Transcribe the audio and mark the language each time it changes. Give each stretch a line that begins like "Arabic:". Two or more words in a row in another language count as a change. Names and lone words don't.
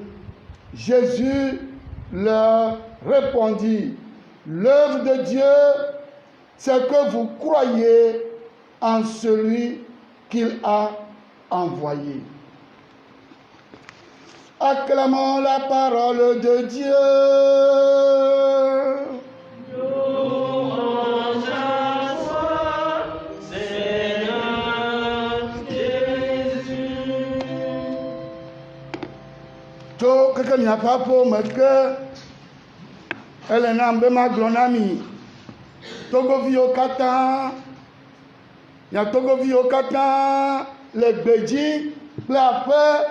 French: Jésus leur répondit: l'œuvre de Dieu, c'est que vous croyez en celui qu'il a envoyé. Acclamons la parole de Dieu. Louange à toi, Seigneur Jésus.
Ewe: To keke miaƒe aƒewo me ke ele nam be magblɔ na mi togoviwo katã, mia togoviwo katã le gbedzi kple aƒe.